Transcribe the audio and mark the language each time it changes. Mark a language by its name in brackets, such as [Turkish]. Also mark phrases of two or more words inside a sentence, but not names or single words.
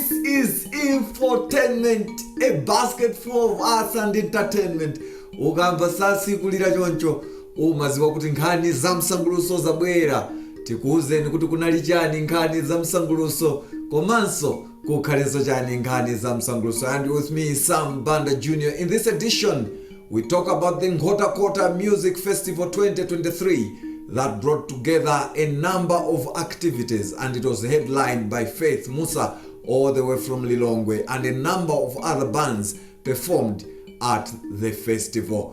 [English] is Infotainment, a basket full of arts and entertainment. [Nyanja] Ukamba sasi kulira choncho umaziwa kuti nkhani za msanguluso zabwera tikuuzeni kuti kunali chani nkhani za msanguluso komanso kukhaleso chani nkhani za msanguluso. [English] And with me Sam Banda Jnr. In this edition we talk about the Nkhotakota Music Festival 2023 that brought together a number of activities, and it was headlined by Faith Mussa all the way from Lilongwe, and a number of other bands performed at the festival.